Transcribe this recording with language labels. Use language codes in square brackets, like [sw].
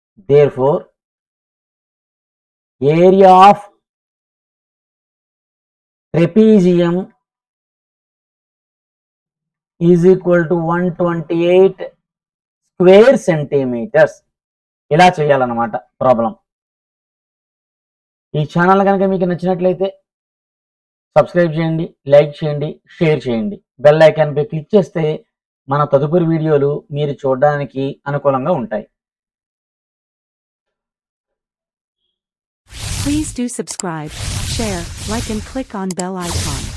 [en] Therefore, area of trapezium is equal to 128 square centimeters. [te] ఇలా చేయాలన్నమాట problem. ఈ channel కనుక మీకు నచ్చినట్లయితే సబ్స్క్రైబ్ చేయండి, లైక్ చేయండి, షేర్ చేయండి. బెల్ ఐకాన్ పై క్లిక్ చేస్తే మన తదుపరి వీడియోలు మీరు చూడడానికి అనుకూలంగా ఉంటాయి. [en] Please do subscribe, share, like and click on bell icon.